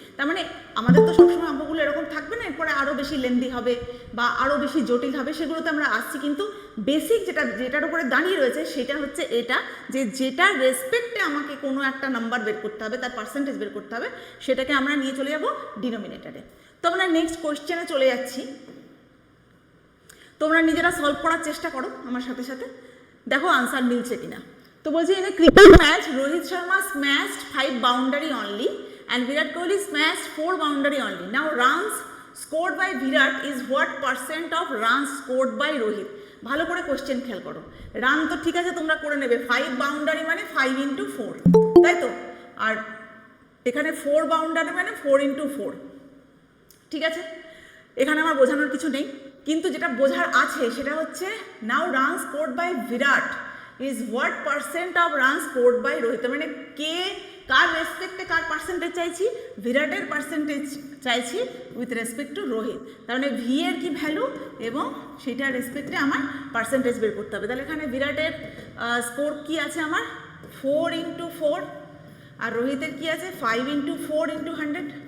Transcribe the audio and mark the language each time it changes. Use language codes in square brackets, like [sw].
[bn] তার মানে আমাদের তো সবসময় অঙ্কগুলো এরকম থাকবে না, এরপরে আরও বেশি লেন্দি হবে বা আরও বেশি জটিল হবে, সেগুলোতে আমরা আসছি, কিন্তু বেসিক যেটার উপরে দাঁড়িয়ে রয়েছে সেটা হচ্ছে এটা, যে যেটার রেসপেক্টে আমাকে কোনো একটা নাম্বার বের করতে হবে, তার পার্সেন্টেজ বের করতে হবে, সেটাকে আমরা নিয়ে চলে যাব ডিনোমিনেটারে। তো আমরা নেক্সট কোয়েশ্চেনে চলে যাচ্ছি, তোমরা নিজেরা সলভ করার চেষ্টা করো আমার সাথে সাথে, দেখো আনসার মিলছে কিনা। তো বলছি, [en] In a cricket match Rohit Sharma smashed 5 boundary only and Virat Kohli smashed 4 boundary only. Now runs scored by Virat is what percent of runs scored by Rohit? [bn] ভালো করে কোশ্চেন খেয়াল করো। রান তো ঠিক আছে তোমরা করে নেবে, 5 বাউন্ডারি মানে 5 into 4, তাই তো, আর এখানে 4 বাউন্ডারি মানে 4 into 4, ঠিক আছে, এখানে আমার বোঝানোর কিছু নেই, কিন্তু যেটা বোঝার আছে সেটা হচ্ছে [en] now run scored by Virat is what percent of run scored by Rohit, [bn] মানে কে কার রেসপেক্টে কার পার্সেন্টেজ চাইছি, বিরাটের পার্সেন্টেজ চাইছি উইথ রেসপেক্ট টু রোহিত, তার মানে ভি এর কি ভ্যালু এবং সেটার রেসপেক্টে আমার পার্সেন্টেজ বের করতে হবে। তাহলে এখানে বিরাটের স্কোর কি আছে আমার 4 into 4, আর রোহিতের কি আছে 5 into 4 into 100,